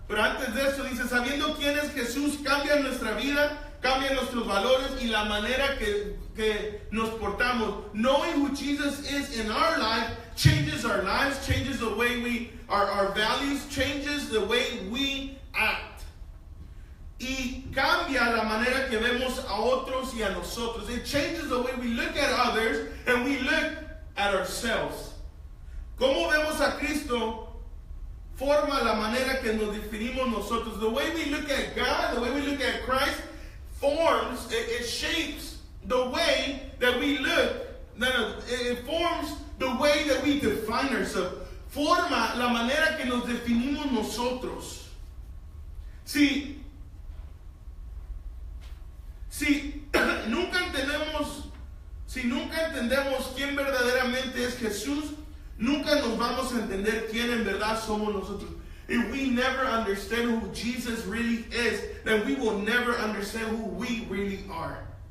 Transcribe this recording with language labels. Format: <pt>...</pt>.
<es>Pero antes de eso dice, sabiendo quién es Jesús, cambia nuestra vida, cambia nuestros valores y la manera que nos portamos.</es> <en>Knowing who Jesus is in our life changes our lives, changes the way our values, changes the way we act.</en> <es>Y cambia la manera que vemos a otros y a nosotros.</es> <en>It changes the way we look at others and we look at ourselves.</en> <es>¿Cómo vemos a Cristo? Forma la manera que nos definimos nosotros.</es> <en>The way we look at God, the way we look at Christ, forms, it shapes the way that we look. It forms the way that we define ourselves.</en> <es>Forma la manera que nos definimos nosotros. Si nunca entendemos quién verdaderamente es Jesús, nunca nos vamos a entender quién en verdad somos nosotros.</es> <en>If we never understand who Jesus really is, then we will never understand who we really are.</en>